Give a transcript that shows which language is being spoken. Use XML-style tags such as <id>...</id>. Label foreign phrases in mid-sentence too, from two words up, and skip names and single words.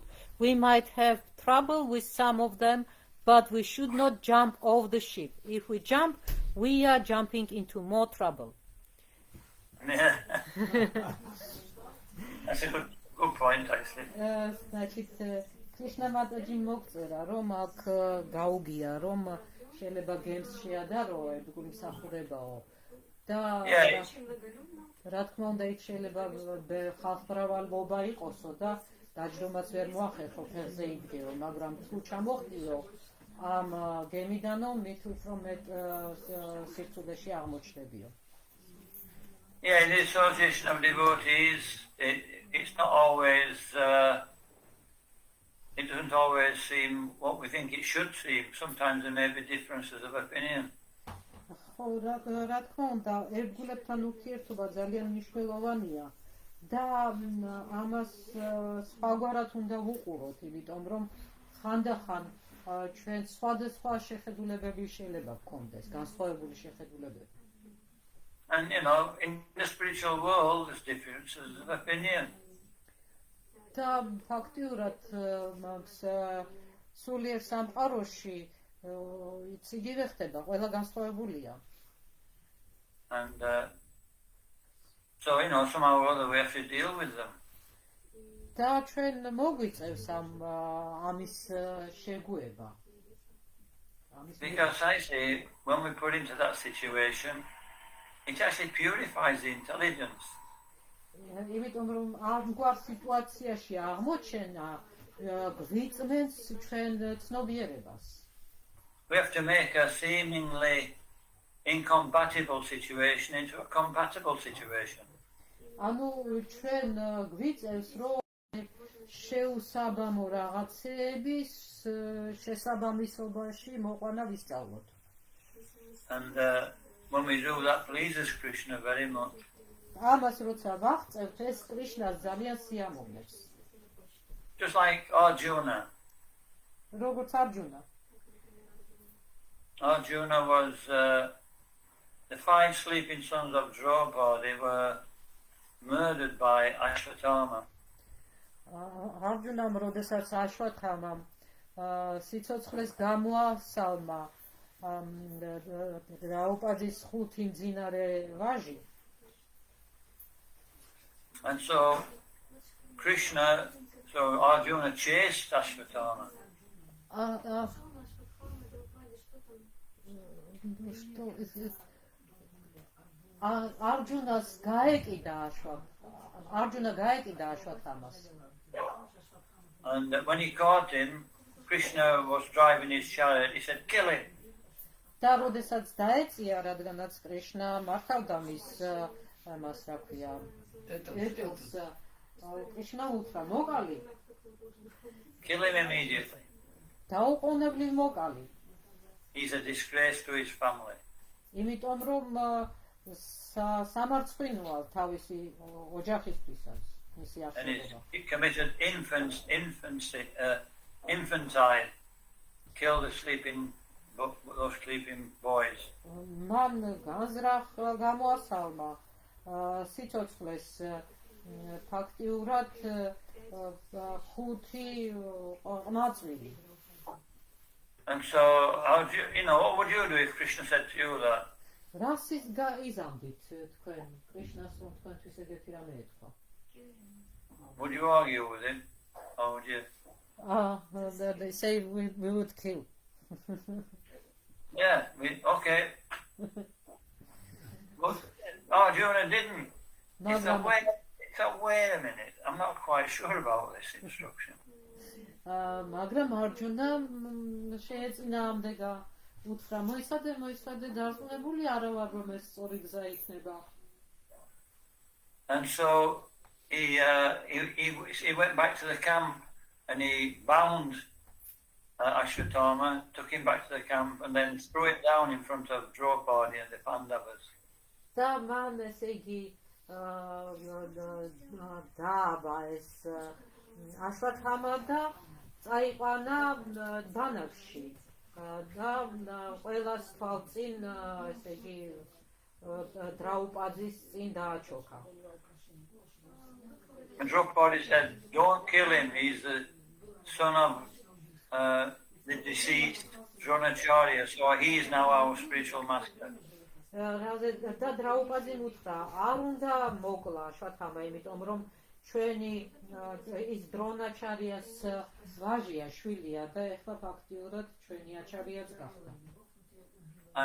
<en>We might have trouble with some of them, but we should not jump off the ship. If we jump, we are jumping into more trouble. Yeah. That's a good point, actually.</en> <ka>Значит, Krishna Mataji მოგწერა, რომ აქ გაუგია, რომ შეიძლება გემს შეადარო, ეგ მსახურებაო. რა თქმა უნდა იქ შეიძლება ხალხმრავალობა იყოსო და დაჯდომაც ვერ მოახერხო ფეხზე იდგეო, მაგრამ თუ ჩამოხტიო ამ გემიდანო მით უფრო მეტ სირთულეში აღმოჩნდებიო.</ka> <en>Yeah, in the association of devotees, it's not always, it doesn't always seem what we think it should seem. Sometimes there may be differences of opinion.</en> <ka>რა თქმა უნდა, ერთგულებთან ურთიერთობა ძალიან მნიშვნელოვანია და ამას სხვაგვარად უნდა ვუყუროთ, იმიტომ რომ ხანდახან ჩვენ სხვადასხვა შეხედულებები შეიძლება გქონდეს, განსხვავებული შეხედულებები.</ka> <en>And you know, in the spiritual world, there's differences of opinion.</en> <ka>და ფაქტიურად სულიერ სამყაროში იგივე ხდება, ყველა განსხვავებულია.</ka> <en>And so, you know, somehow or other we have to deal with them.</en> <ka>და ჩვენ მოგვიწევს ამის შეგუება.</ka> <en>Because I say, when we put into that situation, it actually purifies the intelligence.</en> <ka>იმიტომ რომ ამგვარ სიტუაციაში აღმოჩენა გვიწმენს ჩვენ ცნობიერებას.</ka> <en>We have to make a seemingly incompatible situation into a compatible situation.</en> <ka>ანუ ჩვენ გვიწევს რომ შეუსაბამო რაღაცების შესაბამისობაში მოყვანა ვისწავლოთ.</ka> <en>And when we do that, pleases Krishna very much.</en> <ka>ამას როცა ვაღწევთ, ეს კრიშნას ძალიან სიამოვნებს.</ka> <en>Just like Arjuna.</en> <ka>როგორც არჯუნა.</ka> <en>Arjuna was the 5 sleeping sons of Draupadi were murdered by Ashwatthama.</en> <ka>არჯუნამ როდესაც აშვათამამ სიცოცხლეს გამოასალმა რაუპაძის 5 მძინარე ვაჟი.</ka> <en>And so Arjuna chased Ashwatthama.</en> <ka>Arjuna's გაეკიდა აშვათამას.</ka> <en>And when he caught him, Krishna was driving his chariot. He said, "Kill him."</en> <ka>და როდესაც დაეწია, რადგანაც კრიშნა მართავდა მის ამას რა ქვია, ეტელს, კრიშნა უთხრა, მოკალი.</ka> <en>Kill him immediately.</en> <ka>დაუყოვნებლივ მოკალი.</ka> <en>He's a disgrace to his family.</en> <ka>იმიტომ რომ სამარცხვინოა თავისი ოჯახისთვისაც მისი</ka> <en>And</en> <ka>არსებობა.</ka> <en>he committed infantile, killed those sleeping boys.</en> <ka>მან განზრახ გამოასალმა სიცოცხლეს ფაქტიურად 5 ყმაწვილი.</ka> <en>And so, what would you do if Krishna said to you that?</en> <ka>რასის გაიზამდით თქვენ კრიშნას რომ თქვენთვის ეგეთი რამე ეთქვა?</ka> <en>Would you argue with him? Or would you? They say we would kill. Yeah, okay. But Arjuna didn't. He said, wait a minute, I'm not quite sure about this instruction.</en> <ka>მაგრამ არჯუნა შეეწინააღმდეგა, უთხრა მოისადე დარწმუნებული არა ვარ რომ ეს სწორი გზა იქნება.</ka> <en>And so he went back to the camp and he bound Ashwatthama, took him back to the camp and then threw it down in front of Draupadi and the Pandavas.</en> <ka>და მან ესე იგი დააბა ეს აშვათამა და წაიყვანა ბანაკში და ყველას თვალწინ ესე იგი დრაუპაძის წინ დააჩოქა.</ka> <en>And Draupadi said, "Don't kill him. He's the son of the deceased Dronacharya, so he is now our spiritual master."</en> <ka>და დრაუპაძიმ უთხრა, არ უნდა მოკლა აშვათამა, იმიტომ რომ ჩვენი ის დრონაჩარიას ვაჟია, შვილია და ეხლა ფაქტიურად ჩვენი აჩარიაც გახდა.</ka>